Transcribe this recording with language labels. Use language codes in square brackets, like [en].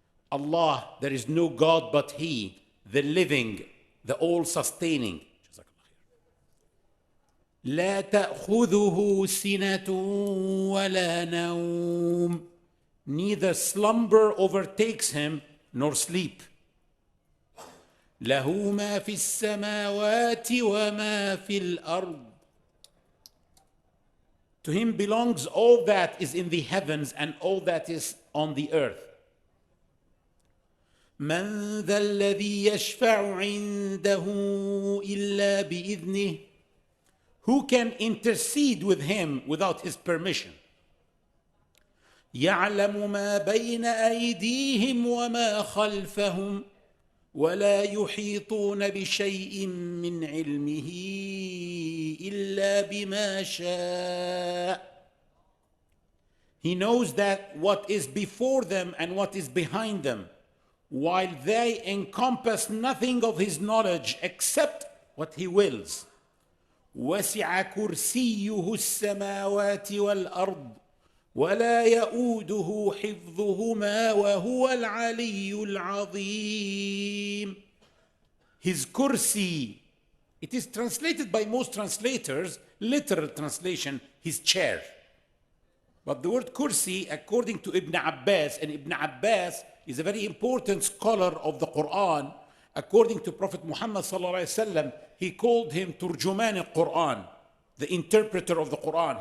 [en] Allah, there is no God but He, the living, the all-sustaining. [ar] لا تأخذه سنة ولا نوم. [en] Neither slumber overtakes him nor sleep. [ar] له ما في السماوات وما في الأرض. [en] To him belongs all that is in the heavens and all that is on the earth. [ar] من ذا الذي يشفع عنده إلا بإذنه. [en] Who can intercede with him without his permission? [ar] يعلم ما بين أيديهم وما خلفهم ولا يحيطون بشيء من علمه إلا بما شاء. [en] He knows that what is before them and what is behind them, while they encompass nothing of his knowledge except what he wills. [ar] وسع كرسيه السماوات والأرض ولا يؤوده حفظهما وهو العلي العظيم. [en] His kursi, it is translated by most translators, literal translation, his chair. But the word kursi, according to Ibn Abbas, and Ibn Abbas is a very important scholar of the Quran, according to Prophet Muhammad sallallahu alaihi wasallam, he called him Turjuman al-Quran, the interpreter of the Quran.